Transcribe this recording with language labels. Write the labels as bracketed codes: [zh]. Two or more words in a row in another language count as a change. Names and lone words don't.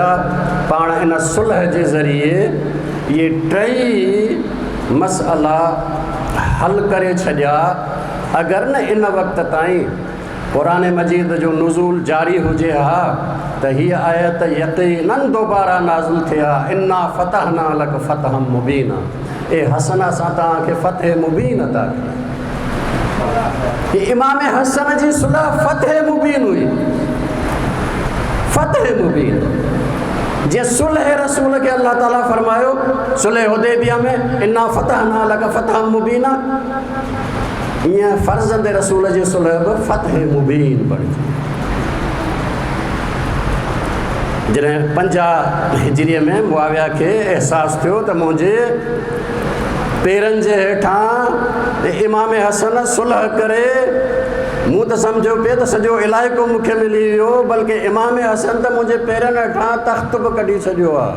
[sd] पाण इन सुलह जे ज़रिए इहे 3 मसइला हल करे छॾिया। अगरि न इन वक़्त ताईं क़ुरान मजीद जो नुज़ूल जारी हुजे हा त हीअ आयत यक़ीनन दोबारा नाज़िल थिया, [ar] إنا فتحنا لك فتحا مبينا, [sd] ए हसन असां तव्हांखे फ़तह मुबीन अता कई। इमाम हसन जी सुलह फ़तह मुबीन हुई, फ़तह मुबीन। जे सुलह रसूल खे अल्लाह ताला फरमायो सुलह हुदैबिया में [ar] إنا فتحنا لك فتحا مبينا, [sd] ईअं फ़र्ज़ंद रसूल जी सुलह बि फ़तह मुबीन बणिजी। जॾहिं 50 हिजरीअ में मुआविया खे एहसासु थियो त मुंहिंजे पेरनि जे हेठां इमाम हसन सुलह करे, मूं त सम्झो पिए त सॼो इलाइक़ो मूंखे मिली वियो, बल्कि इमाम हसन त मुंहिंजे पेरनि हेठां तख़्त बि कढी छॾियो आहे।